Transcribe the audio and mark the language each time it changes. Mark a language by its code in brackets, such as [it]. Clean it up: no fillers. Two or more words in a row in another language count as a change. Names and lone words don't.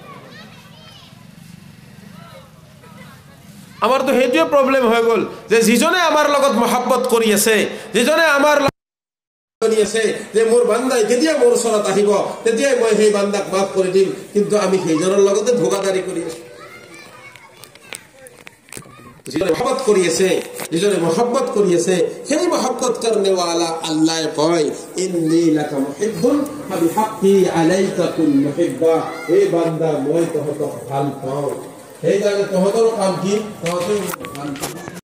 [as] আমাৰতো সেইটোৱে প্ৰব্লেম হৈ গ'ল যে যিজনে আমাৰ লগত মহব্বত কৰি আছে যিজনে আমাৰ যে মোৰ বান্দাই কেতিয়া মোৰ ওচৰত আহিব তেতিয়াই মই সেই বান্দাক মাফ কৰি দিম কিন্তু আমি সেইজনৰ লগতে ধোকাদাৰী কৰি আছো যিজনে মহব্বত কৰি আছে যিজনে মহব্বত কৰি আছে সেই মহব্বত কৰণেৱালা আল্লাহ কয় [ar] إني لك محب فبحقي عليك كن محبا [as] এই বান্দা মই তহঁতক ভাল পাওঁ সেইকাৰণে তহঁতৰ কাম কি তহঁতে ভাল পাওঁ